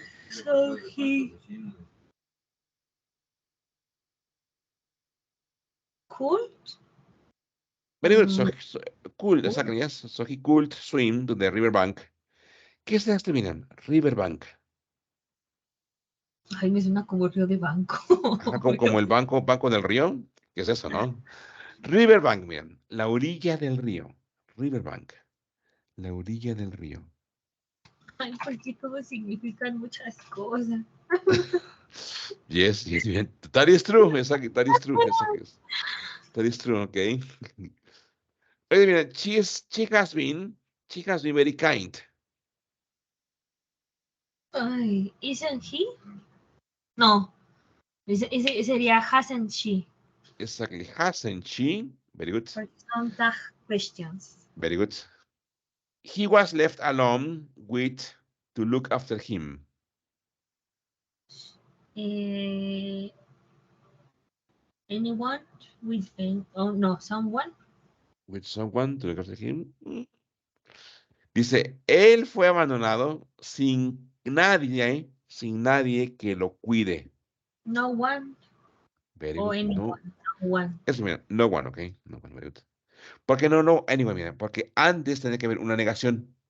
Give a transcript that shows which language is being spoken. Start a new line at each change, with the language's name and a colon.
English: So he could. Very good. So, Mm, cool, could. exactly, yes. So he could swim to the riverbank.
Spanish: ¿Qué es esto, miren? Riverbank. Ay, me suena como río de banco. Ajá, como el banco del río. ¿Qué es eso, no? Riverbank, miren. La orilla del río. Riverbank. La orilla del río. Ay, porque todo significan muchas cosas.
English: Yes, yes, bien. That is true. Exactly, that is true. Exactly. That is true, okay.
Spanish: Oye, mira,
English: she has been very kind.
Spanish: Ay,
English: isn't he?
Spanish: No, ese sería
English: hasn't she? Exactly. Hasn't she? Very good. For some tag questions. Very good. He was left alone with to look after him. Eh, anyone with oh no, someone. With someone to look after him.
Spanish: Dice, él fue abandonado sin nadie que lo cuide.
English: No one Very or good. No, anyone. No one.
Spanish: eso mira,
English: no one, ok. No one, very good.
Spanish: ¿Por qué no, anyway, mira, porque antes tenía que haber una negación,